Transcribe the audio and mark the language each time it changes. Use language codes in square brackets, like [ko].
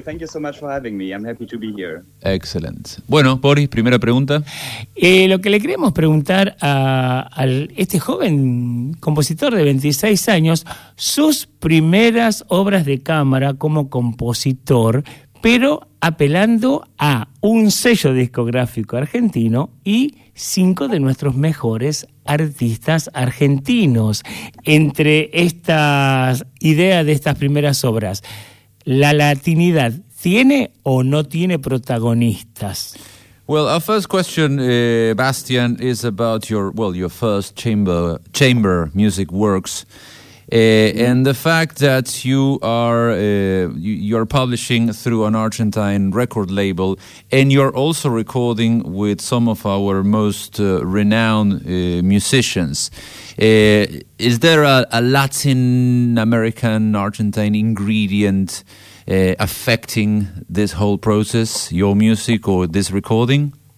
[en] Thank you so much for having me. I'm happy to be here. Excellent. [es] Bueno, Boris, primera pregunta. Lo que le queremos preguntar a este joven compositor de 26 años, sus primeras obras de cámara como compositor, pero apelando a un sello discográfico argentino y cinco de nuestros mejores artistas argentinos. Entre estas ideas de estas primeras obras, ¿la latinidad tiene o no tiene protagonistas? [en] Well, our first question, Bastian, is about your first chamber music works. And the fact that you are you're publishing through an Argentine record label, and you're also recording with some of our most renowned musicians, is there a Latin American Argentine ingredient affecting this whole process, your music or this recording?